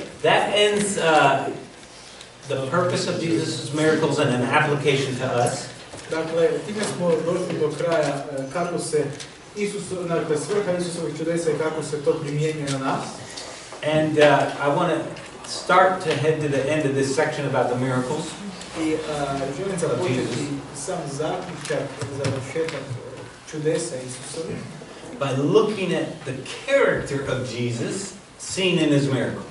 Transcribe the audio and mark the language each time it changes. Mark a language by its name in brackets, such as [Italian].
[English] Okay, that ends the purpose of Jesus' miracles and an application to us. [Croatian] Dakle, time smo došli do kraja kako se svrha Isusovih čudesa i kako se to primjenjuje na nas. [English] And I want to start to head to the end of this section about the miracles. [Croatian] I želim započeti sam zaključak, završetak čudesa Isusovih. [English] By looking at the character of Jesus seen in his miracles.